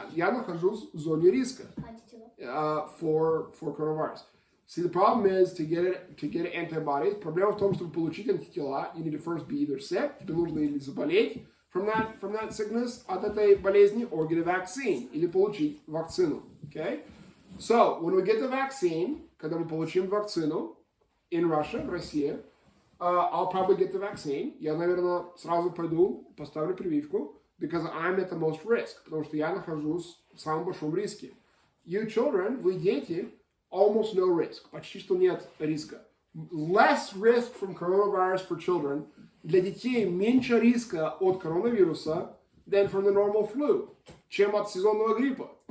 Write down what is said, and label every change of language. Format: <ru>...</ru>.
<ru>Я нахожусь в зоне риска</ru> <en>for coronavirus. See, the problem is to get antibodies.</en> <ru>Проблема в том, чтобы получить антитела,</ru> <en>you need to first be either sick,</en> <ru>тебе нужно или заболеть</ru> <en>from that sickness,</en> <ru>от этой болезни,</ru> <en>or get a vaccine,</en> <ru>или получить вакцину.</ru> <en>Okay? So, when we get the vaccine,</en> <ru>когда мы получим вакцину</ru> <en>in Russia,</en> <ru>в России,</ru> <en>I'll probably get the vaccine.</en> <ru>Я, наверное, сразу пойду, поставлю прививку,</ru> <en>because I'm at the most risk,</en> <ru>потому что я нахожусь в самом большом риске.</ru> <en>You children,</en> <ru>вы дети,</ru> <en>almost no risk.</en> <ru>Почти что нет риска.</ru> <en>Less risk from coronavirus for children.</en> <ru>Для детей меньше риска от коронавируса</ru> <en>than from the normal flu,</en> <ru>чем от сезонного гриппа.</ru>